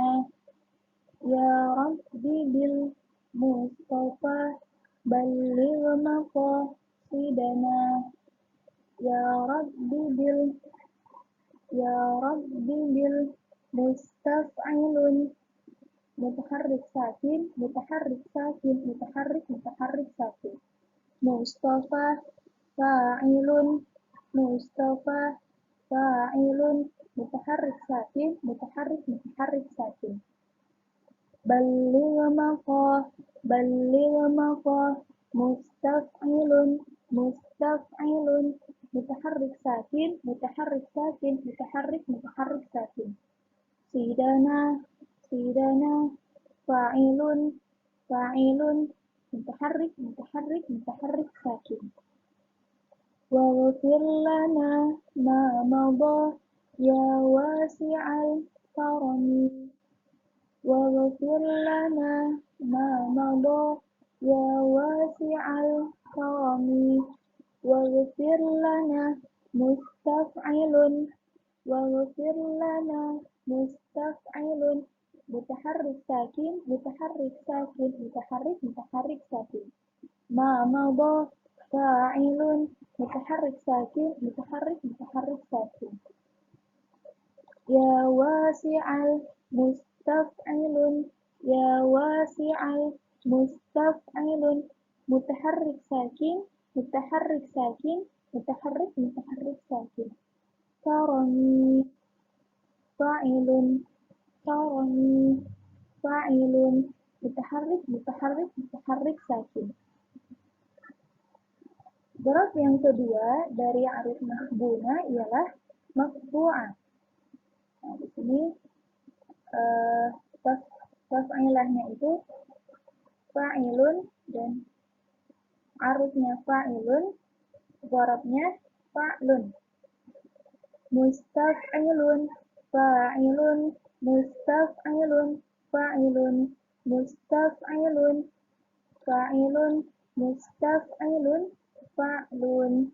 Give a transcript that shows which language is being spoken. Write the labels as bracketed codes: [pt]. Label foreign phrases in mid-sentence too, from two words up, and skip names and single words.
[ar] يا ربِّ بالمصطفى بلّغ مقاصدنا. يا ربِّ بالمستفعلن متحرك ساكن، متحرك ساكن، متحرك، متحرك ساكن. مصطفى، فاعلن، مصطفى، فاعلن، متحرك ساكن، متحرك، متحرك ساكن. بلّغ مقا، بلّغ مقا، مستفعلن، مستفعلن، متحرك ساكن، متحرك ساكن، متحرك، متحرك ساكن. صدنا، صدنا، فاعلن، فاعلن، متحرك، متحرك، متحرك ساكن. واغفر لنا ما مضى يا واسع الكرم. واغفر لنا ما مضى يا واسع الكرم. واغفر لنا مستفعلن. واغفر لنا مستفعلن. متحرك ساكن، متحرك ساكن، متحرك، متحرك ساكن. ما مضى فاعلن، متحرك ساكن، متحرك، متحرك ساكن. يا واسع المستفعلن، يا واسع المستفعلن، متحرك ساكن، متحرك ساكن، متحرك، متحرك ساكن. كرمي، فاعلن، كرمي، فاعلن، متحرك، متحرك، متحرك ساكن. [id] Huruf yang kedua dari arif mahbuna ialah maqbu'ah. Nah, di sini taf'ilahnya itu fa'ilun dan arifnya fa'ilun, dharabnya fa'lun. [ar] مستفعلن، فاعلن، مستفعلن، فاعلن، مستفعلن، فاعلن، مستفعلن، فعلن.